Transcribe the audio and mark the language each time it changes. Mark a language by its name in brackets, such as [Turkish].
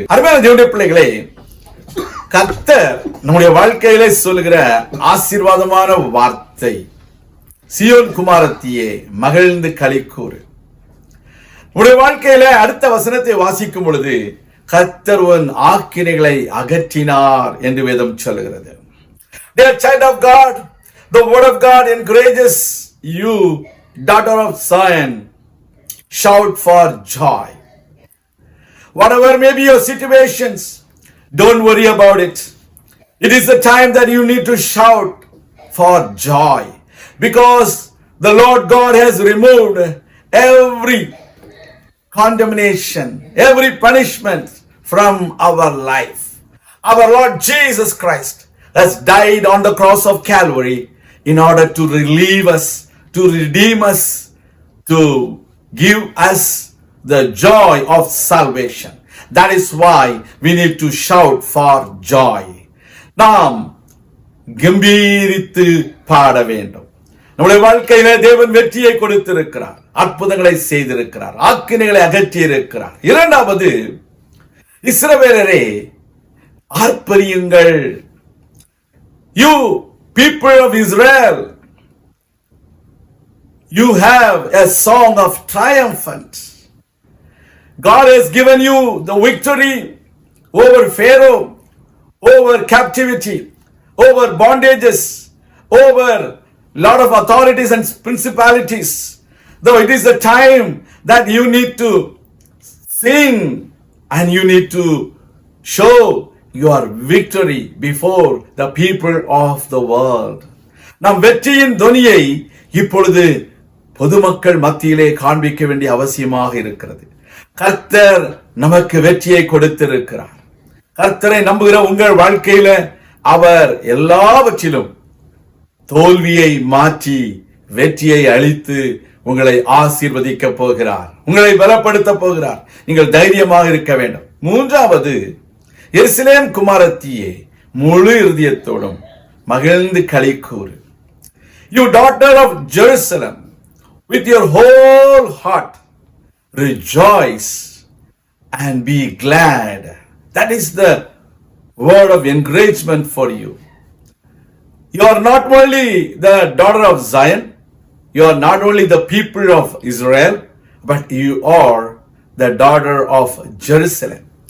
[Tamil] அருமையான தேவனுடைய பிள்ளைகளே, கர்த்தர் நம்முடைய வாழ்க்கையிலே சொல்லுகிற ஆசீர்வாதமான வார்த்தை, சியோன் குமாரத்தியே மகிழ்ந்து களி கூறு. உடைய வாழ்க்கையில அடுத்த வசனத்தை வாசிக்கும் பொழுது கர்த்தர் உன் ஆக்கினைகளை அகற்றினார் என்று வேதம் சொல்லுகிறது. [English] Dear child of God, the word of God encourages you, daughter of Zion. Shout for joy. Whatever may be your situations, don't worry about it. It is the time that you need to shout for joy, because the Lord God has removed every condemnation, every punishment from our life. Our Lord Jesus Christ has died on the cross of Calvary in order to relieve us, to redeem us, to give us the joy of salvation. That is why we need to shout for joy. [Tamil] நாம் கம்பீரித்து பாட வேண்டும். நம்முடைய வாழ்க்கையில தேவன் வெற்றியை கொடுத்திருக்கிறார், அற்புதங்களை செய்திருக்கிறார், ஆக்கினைகளை அகற்றி இருக்கிறார். இரண்டாவது, இஸ்ரவேலரே ஆர்ப்பரியுங்கள். [English] You people of Israel, you have a song of triumphant. God has given you the victory over Pharaoh, over captivity, over bondages, over lot of authorities and principalities. Though it is the time that you need to sing and you need to show your victory before the people of the world. [Tamil] நாம் வெற்றியின் துணியை இப்பொழுது பொதுமக்கள் மத்தியிலே காண்பிக்க வேண்டிய அவசியமாக இருக்கிறது. கர்த்தர் நமக்கு வெற்றியை கொடுத்திருக்கிறார். கர்த்தரை நம்புகிற உங்கள் வாழ்க்கையில அவர் எல்லாவற்றிலும் தோல்வியை மாற்றி வெற்றியை அளித்து உங்களை ஆசீர்வதிக்க போகிறார், உங்களை பலப்படுத்த போகிறார். நீங்கள் தைரியமாக இருக்க வேண்டும். மூன்றாவது, எருசலேம் குமாரத்தியே முழு இதயத்தோடும் மகிழ்ந்து களி கூறு. [English] You daughter of Jerusalem, with your whole heart rejoice and be glad. That is the word of encouragement for you. You are not only the daughter of Zion, you are not only the people of Israel, but you are the daughter of Jerusalem.